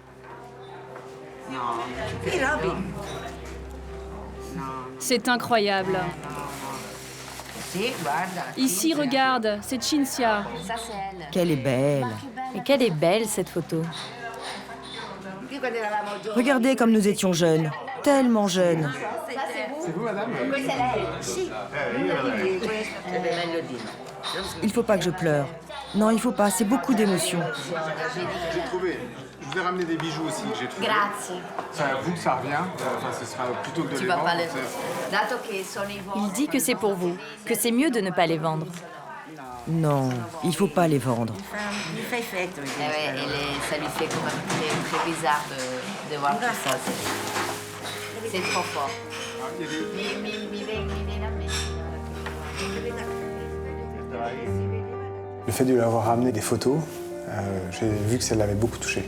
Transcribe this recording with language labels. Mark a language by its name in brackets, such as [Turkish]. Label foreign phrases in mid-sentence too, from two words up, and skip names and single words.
[French] C'est incroyable. Ici, regarde, c'est Cinzia. Ça, c'est elle. Qu'elle est belle. Et quelle est belle cette photo. Regardez comme nous étions jeunes, tellement jeunes. C'est vous, madame? [Italian] Questa è lei? Sì. [French] Il faut pas que je pleure. Non, il faut pas, c'est beaucoup d'émotions. J'ai trouvé. Je vous ai ramené des bijoux aussi que j'ai trouvés. [Italian] Grazie. [French] C'est à vous que ça revient. Enfin, ce sera plutôt que de Tu les vas vendre. pas les... [Italian] Dato che sono i vostri. [French] Il dit que c'est pour vous, que c'est mieux de ne pas les vendre. Non, il faut pas les vendre. Ça lui fait quand même très bizarre de voir tout ça. C'est trop fort. Le fait de lui avoir ramené des photos, j'ai vu que ça l'avait beaucoup touché.